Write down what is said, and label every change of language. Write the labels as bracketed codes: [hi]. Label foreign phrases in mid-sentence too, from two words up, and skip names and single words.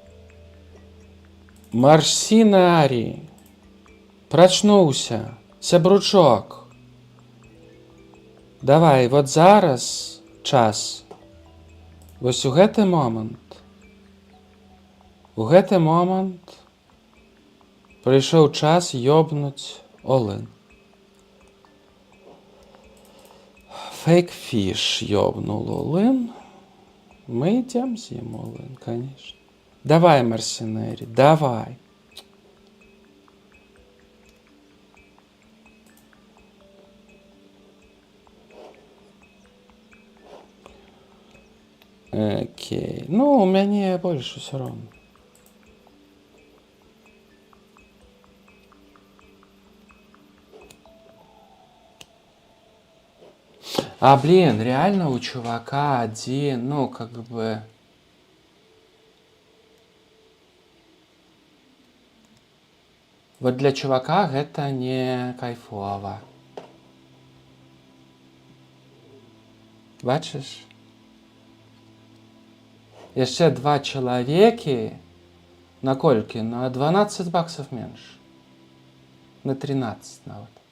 [be] Марсінарій! Прачнуўся! Сябручок! Давай, вот зараз час. Вось у гэты момант прыйшоў час ёбнуць all-in. Фейк-фіш ёбнул all-in. Мы ідзем з ім all-in, конечно. Давай, Марсінерій, давай. Окей. Ну, у мяне больш усё роўна. А, [ru] блин, реально у чувака один, ну, как бы... [be] Вот для чувака гэта не кайфова. Бачыш? Яшчэ 2 чалавекі на колькі? На 12 баксов менш. На 13 нават.